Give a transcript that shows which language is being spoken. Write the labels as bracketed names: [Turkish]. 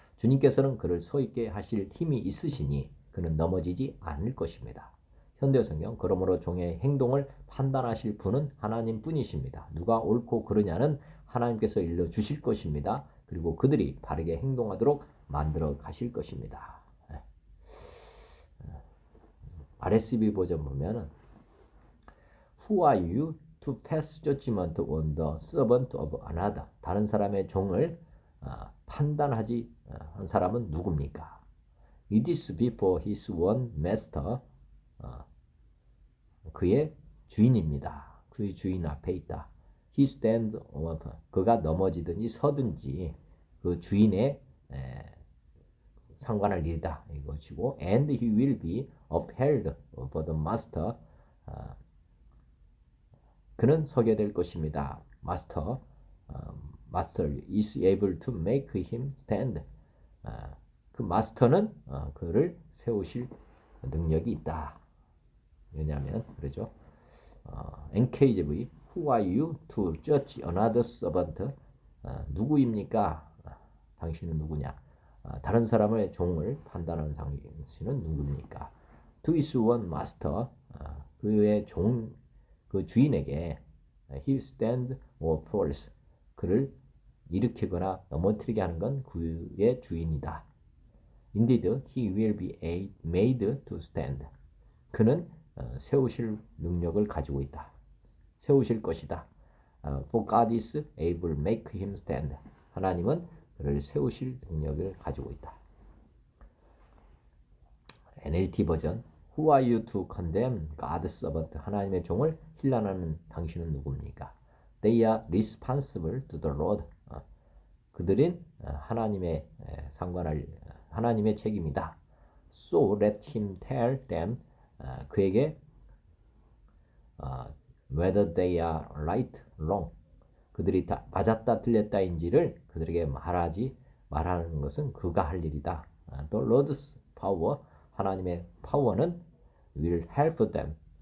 [Korean] 주님께서는 그를 서 있게 하실 힘이 있으시니 그는 넘어지지 않을 것입니다. 현대성경 그러므로 종의 행동을 판단하실 분은 하나님 뿐이십니다. 누가 옳고 그르냐는 하나님께서 일러주실 것입니다. 그리고 그들이 바르게 행동하도록 만들어 가실 것입니다. [English] RSV [Korean] 버전 보면은 [English] Who are you to pass judgment on the servant of another? [Korean] 다른 사람의 종을 판단하지 한 사람은 누굽니까? [English] It is before his own master. [Korean] 그의 주인입니다. 그의 주인 앞에 있다. [English] He stands up. [Korean] 그가 넘어지든지 서든지 그 주인의 상관할 일이다. 이것이고 [English] and he will be upheld for the master. [Korean] 그는 서게 될 것입니다. [English] Master is able to make him stand. [Korean] 그 마스터는 그를 세우실 능력이 있다. 왜냐하면 그러죠. NKJV [English] Who are you to judge another servant? [Korean] 누구입니까? 당신은 누구냐? 다른 사람의 종을 판단하는 당신은 누구입니까? [English] To his own master, [Korean] 그의 종, 그 주인에게 [English] he stand or falls, [Korean] 그를 일으키거나 넘어뜨리게 하는 건 그의 주인이다. [English] Indeed, he will be made to stand. [Korean] 그는 세우실 능력을 가지고 있다. 세우실 것이다. [English] For God is able to make him stand. [Korean] 하나님은 그를 세우실 능력을 가지고 있다. NLT 버전. [English] Who are you to condemn God's servant? [Korean] 하나님의 종을 힐난하는 당신은 누굽니까? [English] They are responsible to the Lord. [Korean] 그들은 하나님의 상관할 하나님의 책임이다. [English] So let him tell them. [Korean] 그에게 [English] whether they are right, wrong. [Korean] 그들이 다 맞았다 틀렸다인지를 그들에게 말하는 것은 그가 할 일이다. [English] The Lord's power, [Korean] 하나님의 파워는 [English] will help them.